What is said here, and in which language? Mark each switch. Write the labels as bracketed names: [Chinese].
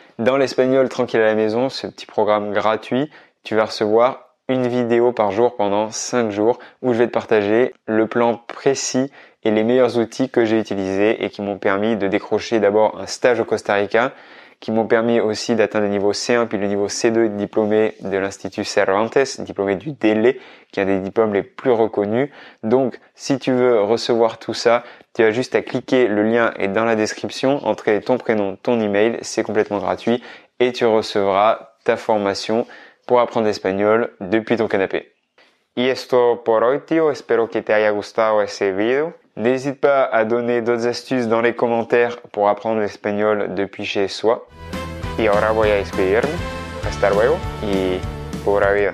[French] Dans l'espagnol tranquille à la maison, ce petit programme gratuit, tu vas recevoir une vidéo par jour pendant 5 jours où je vais te partager le plan précis et les meilleurs outils que j'ai utilisés et qui m'ont permis de décrocher d'abord un stage au Costa Rica, qui m'ont permis aussi d'atteindre le niveau C1 puis le niveau C2 diplômé de l'Institut Cervantes, diplômé du DELE, qui est un des diplômes les plus reconnus. Donc, si tu veux recevoir tout ça, tu as juste à cliquer, le lien est dans la description, entrer ton prénom, ton email, c'est complètement gratuit et tu recevras ta formation pour apprendre l'espagnol depuis ton canapé. [Spanish] Y esto por hoy, tío. Espero que te haya gustado ese video. [French] N'hésite pas à donner d'autres astuces dans les commentaires pour apprendre l'espagnol depuis chez soi. [Spanish] Y ahora voy a despedirme. Hasta luego y pura vida.